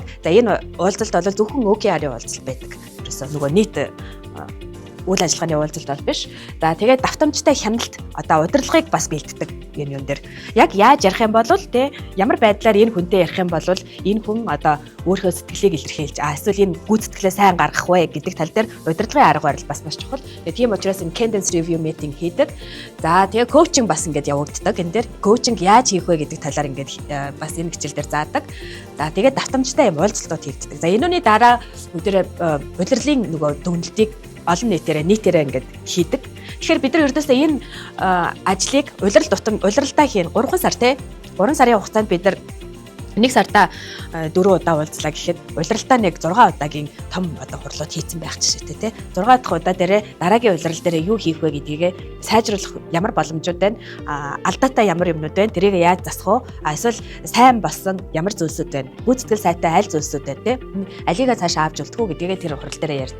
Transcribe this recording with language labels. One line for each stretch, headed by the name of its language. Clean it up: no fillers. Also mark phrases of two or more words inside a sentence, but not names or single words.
Mongolian: За энэ уулзалт бол зөвхөн OKR-ийн уулзалт байдаг. Ерөөсөө нөгөө нийт үйл ажиллагааны уулзалт бол биш. За тэгээд давтамжтай хяналт одоо удирдлагыг бас бэлддэг энэ юм дээр. Яг яаж ярих юм бол те ямар байдлаар энэ хүнтэй ярих юм бол энэ хүн одоо өөрийнхөө сэтгэлийг илэрхийлж эсвэл энэ гүйцэтгэлээ сайн гаргах вэ гэдэг тал дээр удирдлагын арга барил бас маш чухал. Тийм учраас энэ
English: cadence review meeting
Mongolian: хийдэг. За тэгээ коучинг бас ингээд явагддаг. Энэ дээр коучинг яаж хийх вэ гэдэг талаар ингээд бас энэ хичээл дээр заадаг. За тэгээд давтамжтай юм уулзалтууд хийгддэг. За энүүний дараа бүгдээ удирдлагын нөгөө дүгнэлтийг олон нийтээрээ ингээд хийдэг. Тэгэхээр бид нар ердөөсөө энэ ажлыг улиралдаа хийн 3 сар те 3 сарын хугацаанд бид нар 1 сарда 4 удаа уулзлаа гэхэд улиралдаа нэг 6 удаагийн том одоо хурлууд хийцэн байх жишээтэй те 6 дахь удаа дээрээ дараагийн улирал дээрээ юу хийх вэ гэдгийг сайжруулах ямар боломжууд байна, алдаатай ямар юмнууд байна, тэрийг яаж засах вэ, эсвэл сайн болсон ямар зүйлсүүд байна, гүйцэтгэл сайтай аль зүйлсүүд байна те алийг цаашаа авч үлдэх үү гэдгийг тэр хурал дээрээ ярьдаг.